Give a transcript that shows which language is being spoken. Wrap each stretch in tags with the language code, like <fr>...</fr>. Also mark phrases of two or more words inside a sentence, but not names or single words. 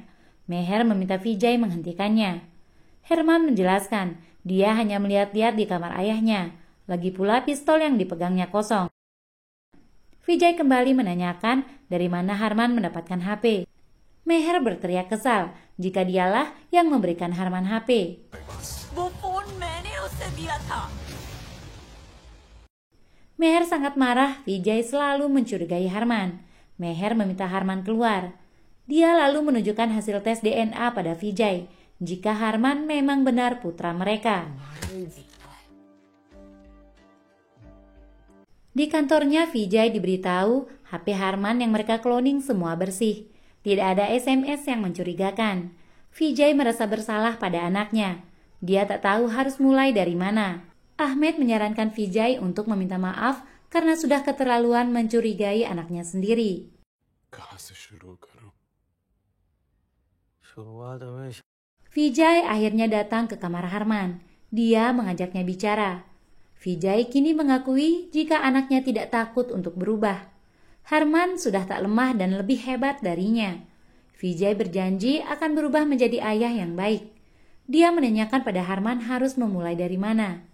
<id>Meher meminta Vijay menghentikannya. Herman menjelaskan, dia hanya melihat-lihat di kamar ayahnya. Lagi pula pistol yang dipegangnya kosong. Vijay kembali menanyakan dari mana Harman mendapatkan HP. Meher berteriak kesal jika dialah yang memberikan Harman HP.</id> <hi>वो फोन मैंने उसे दिया था।</hi> <id>Meher sangat marah, Vijay selalu mencurigai Harman. Meher meminta Harman keluar. Dia lalu menunjukkan hasil tes DNA pada Vijay, jika Harman memang benar putra mereka. Di kantornya, Vijay diberitahu HP Harman yang mereka cloning semua bersih. Tidak ada SMS yang mencurigakan. Vijay merasa bersalah pada anaknya. Dia tak tahu harus mulai dari mana. Ahmed menyarankan Vijay untuk meminta maaf karena sudah keterlaluan mencurigai anaknya sendiri.</id> <hi>कहाँ से शुरू करूं? शुरुआत में</hi> <id>Vijay akhirnya datang ke kamar Harman. Dia mengajaknya bicara. Vijay kini mengakui jika anaknya tidak takut untuk berubah. Harman sudah tak lemah dan lebih hebat darinya. Vijay berjanji akan berubah menjadi ayah yang baik. Dia menanyakan pada Harman harus memulai dari mana.</id>